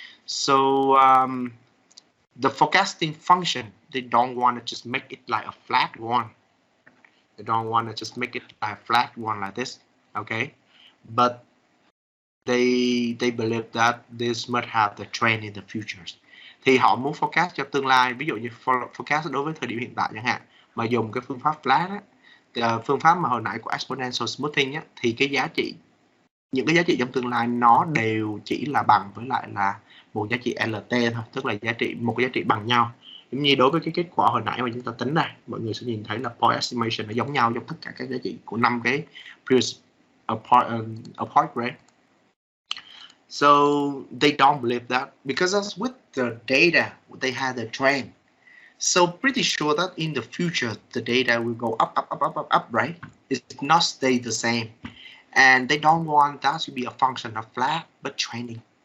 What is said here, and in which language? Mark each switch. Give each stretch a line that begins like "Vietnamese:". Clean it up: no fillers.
English: So the forecasting function, they don't want to just make it like a flat one. They don't want to just make it like a flat one like this, okay? But they believe that this must have the trend in the futures.
Vietnamese: Thì họ muốn forecast cho tương lai, ví dụ như forecast đối với thời điểm hiện tại chẳng hạn, mà dùng cái phương pháp flat á, phương pháp mà hồi nãy của exponential smoothing á, thì cái giá trị, những cái giá trị trong tương lai nó đều chỉ là bằng với lại là một giá trị LT thôi, tức là một cái giá trị bằng nhau. Giống như đối với cái kết quả hồi nãy mà chúng ta tính ra, mọi người sẽ nhìn thấy là point estimation nó giống nhau trong tất cả các giá trị của 5 cái previous apart rate.
English: So they don't believe that because as with the data, they had a trend. So pretty sure that in the future, the data will go up, right? It's not stay the same. And they don't want that to be a function of flat, but trending.